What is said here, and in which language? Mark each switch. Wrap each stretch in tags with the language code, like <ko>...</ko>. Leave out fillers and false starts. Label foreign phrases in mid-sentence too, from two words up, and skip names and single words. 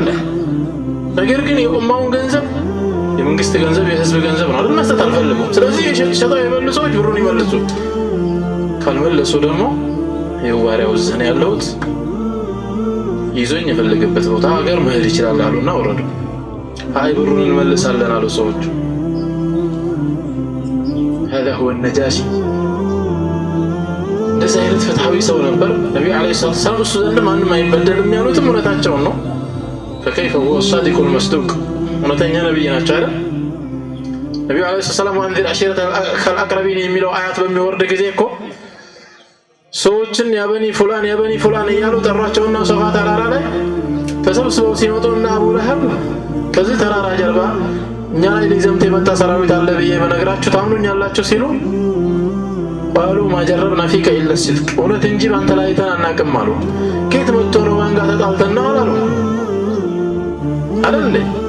<am>ነገር ግን የኡማውን ገንዘብ የመንግስት ገንዘብ የህዝብ ገንዘብ ነው አይደል? መስጠት አልፈልጉም። ስለዚህ ሸጠው የበሉ ሰዎች ብሩን ይመልሱ፣ ካልመለሱ ደግሞ ይኸው ባሪያው እዚህ ነው ያለሁት ይዞኝ የፈለገበት ቦታ ሀገር መሄድ ይችላል አሉና ወረዱ። አይ ብሩን እንመልሳለን አሉ ሰዎቹ።</am> <ar>هذا هو النجاشي።</ar> <am>እንደዚህ አይነት ፍትሃዊ ሰው ነበር ነብዩ</am> <ar>عليه السلام።</ar> <am>እሱ ዘንድ ማንም አይበደልም ያሉትም እውነታቸውን ነው።</am> <ar>فكيف هو الصادق المصدوق</ar> <am>እውነተኛ ነብይ ናቸው አይደል? ነብዩ</am> <ar>عليه السلام وأنذر عشيرتك الأقربين</ar> <am>የሚለው አያት በሚወርድ ጊዜ እኮ ሰዎችን</am> <ar>يا بني فلان</ar> <am>እያሉ ጠሯቸውና ሶፋ ተራራ ላይ ተሰብስበው ሲመጡና አቡ ለሀብ ከዚህ ተራራ ጀርባ እኛ ላይ ሊዘምት የመጣ ሰራዊት አለ ብዬ በነግራችሁ ታምኑኛላችሁ ሲሉ ባሉ</am> <ar>ما جربنا فيك إلا صدقا</ar> <am>እውነት እንጂ ባንተ ላይ ተናናቅም አሉ። ከየት መጥቶ ነው ማንጋ ተጣልተን ነው አላሉ አይደል?</am>